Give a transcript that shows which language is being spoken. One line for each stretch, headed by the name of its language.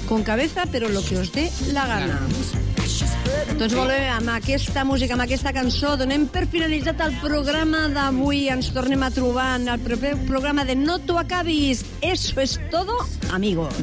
Spanish: Con cabeza, pero lo que os dé la gana.
Catalan: Doncs molt bé, amb aquesta música, amb aquesta cançó, donem per finalitzat el programa d'avui. Ens tornem a trobar en el proper programa de No t'ho acabis.
Spanish: Eso es todo, amigos.